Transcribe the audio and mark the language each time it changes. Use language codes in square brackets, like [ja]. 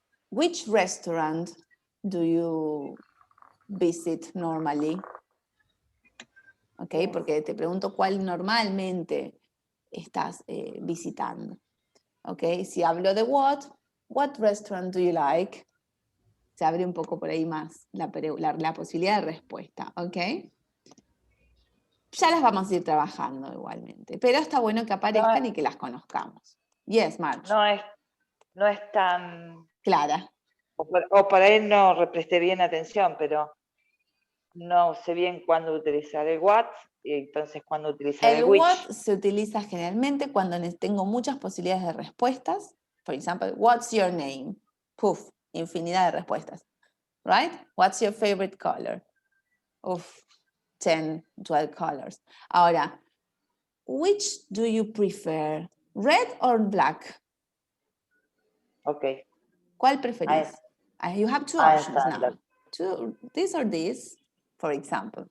[en] Which restaurant do you visit normally? [es] ¿Ok? Porque te pregunto cuál normalmente estás visitando. ¿Ok? Si hablo de [en] what restaurant do you like? [es] Se abre un poco por ahí más la posibilidad de respuesta. ¿Ok? Ya las vamos a ir trabajando igualmente. Pero está bueno que aparezcan y que las conozcamos. [en] Yes, March. [es] No es tan... Clara. O por ahí no presté bien atención, pero no sé bien cuándo utilizar el what y entonces cuándo utilizar el which. What se utiliza generalmente cuando tengo muchas posibilidades de respuestas. Por ejemplo, [en] what's your name? [es] Puf, infinidad de respuestas. [en] Right? What's your favorite color? Uf, 10, 12 colors. [es] Ahora, [en] which do you prefer? Red or black? Ok. [es] ¿Cuál preferís? [en] You have two options now. This or this, for example.